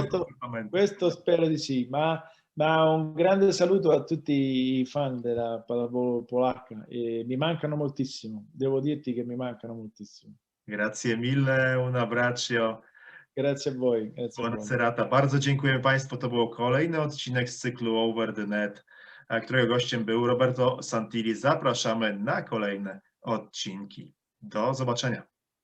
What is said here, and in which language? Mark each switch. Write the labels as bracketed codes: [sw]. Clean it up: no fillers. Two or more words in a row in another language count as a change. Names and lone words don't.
[it] Questo, comportamento. questo spero di sì, ma un grande saluto a tutti i fan della pallavolo polacca. E mi mancano moltissimo, devo dirti che mi mancano moltissimo. Grazie mille, un abbraccio. Grazie a voi, grazie a Buona voi. serata. [pl] Bardzo dziękuję Państwu. To był kolejny odcinek z cyklu Over the Net, którego gościem był Roberto Santili. Zapraszamy na kolejne odcinki. Do zobaczenia.